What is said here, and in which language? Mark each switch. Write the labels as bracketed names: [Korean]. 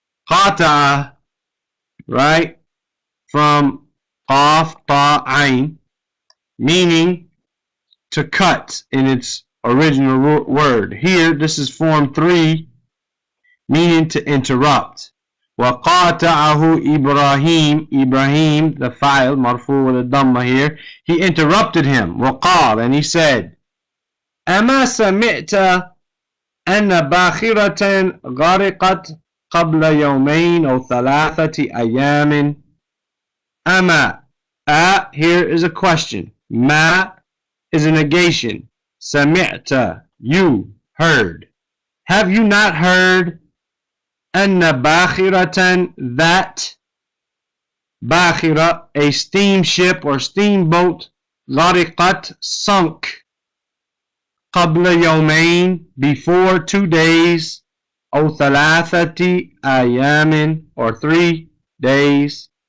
[English] قاطع, right, from qaf ta ain, meaning to cut in its original word. Here, this is form 3, meaning to interrupt. [Arabic] وقاطعه إبراهيم. [English] Ibrahim, the file, marfu with a dhamma here, he interrupted him. [Arabic] وقال, [English] and he said, [Arabic] أما سمعت أن باخرة غرقت قبل يومين أو ثلاثة أيام. [English] أما, here is a question. ما is a negation. سمعت, you heard. Have you not heard? [Arabic] أن باخرة [English] that باخرة a steamship or steamboat غرقت sunk [Arabic] قبل يومين [English] before 2 days [Arabic] أو 3 أيام [English] or 3 days.